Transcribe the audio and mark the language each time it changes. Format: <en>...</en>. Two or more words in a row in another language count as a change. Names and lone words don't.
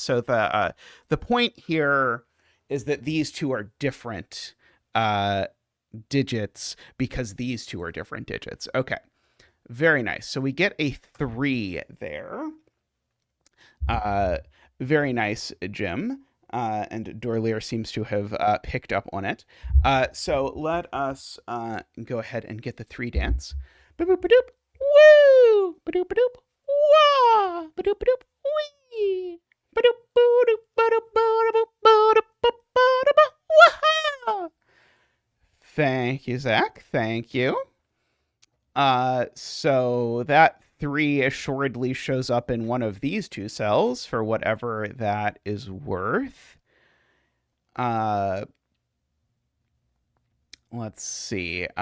<en>So the point here is that these two are different digits because these two are different digits. Okay, very nice. So we get a 3 there. Very nice, Jim. And Dorlier seems to have picked up on it. So let us go ahead and get the 3 dance. Ba-doop-ba-doop. Woo! Ba-doop-ba-doop. Wah! Ba-doop-ba-doop. Wee! Ba-doop-ba-doop. Ba-doop-ba-doop. Wah! Thank you, Zach. Thank you. So that 3 assuredly shows up in one of these 2 cells for whatever that is worth. Let's see.</en>